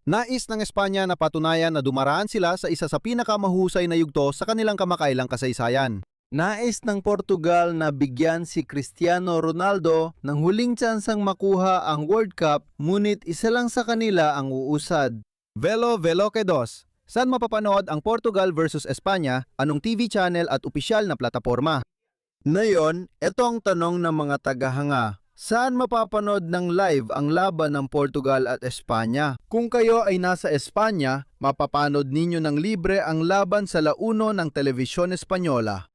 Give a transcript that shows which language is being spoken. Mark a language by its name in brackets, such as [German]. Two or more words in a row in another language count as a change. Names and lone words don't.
[Filipino] Nais ng Espanya na patunayan na dumaraan sila sa isa sa pinakamahusay na yugto sa kanilang kamakailang kasaysayan. Nais ng Portugal na bigyan si Cristiano Ronaldo ng huling tsansang makuha ang World Cup, ngunit isa lang sa kanila ang uusad. Velo que dos. Saan mapapanood ang Portugal versus Espanya, anong TV channel at opisyal na plataporma? Ngayon, ito ang tanong ng mga tagahanga. Saan mapapanood ng live ang laban ng Portugal at Espanya? Kung kayo ay nasa Espanya, mapapanood ninyo ng libre ang laban sa La Uno ng Televisión Española.